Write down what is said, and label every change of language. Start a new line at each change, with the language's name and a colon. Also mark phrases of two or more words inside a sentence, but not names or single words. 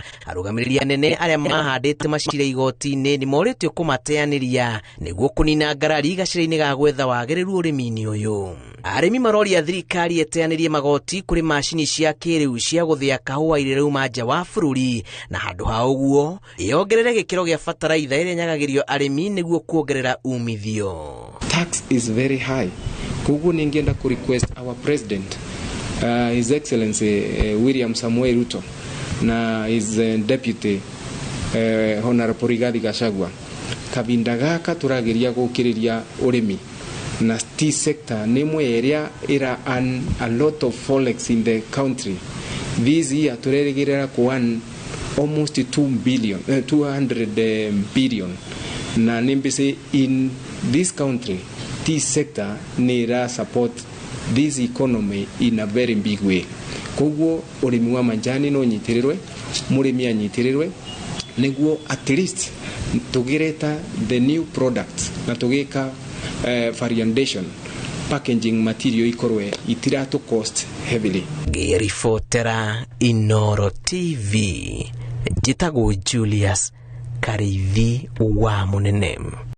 Kikuyu: Arũgamĩrĩri anene arĩa mahandĩte macira igoti-inĩ nĩ morĩtio kũmateanĩria nĩguo kũnina ngarari gacĩra-inĩ ga gwetha wagĩrĩru ũrĩmi-inĩ ũyũ. Arĩmi maroria thirikari ĩteanĩrie magoti kũrĩ macini cia kĩrĩu cia gũthĩa kahũa irĩa rauma nja wa bũrũri, na handũ ha ũguo ĩongerere gĩkĩro gĩa bataraitha ĩrĩa nyagagĩrio arĩmi nĩguo kuongerera umithio.
English: Tax is very high.
Kikuyu: Koguo ningĩenda ku request
English: our president, His Excellency
Kikuyu: William Samuel Ruto na
English: his deputy Honorable
Kikuyu: Rigathĩ Gachagua, kavinda gaka tũrageria gũkĩrĩria ũrĩmi na
English: tea sector
Kikuyu: nĩ ĩmwe ĩrĩa ĩra
English: earn a lot of forex in the country. This year
Kikuyu: turerigirira ku
English: almost 200 billion
Kikuyu: na nimbise
English: in this country. This sector nira support this economy in a very big way.
Kikuyu: Koguo urimi wa majani no nyitirirwe, murimi anyitirirwe niguo
English: at least
Kikuyu: tugireta
English: the new product
Kikuyu: na tugika
English: variation packaging material
Kikuyu: ikorwe itirato
English: cost heavily.
Kikuyu: Ngĩribotera Inooro TV, njĩtagwo Julius Karithi wa Mũnene.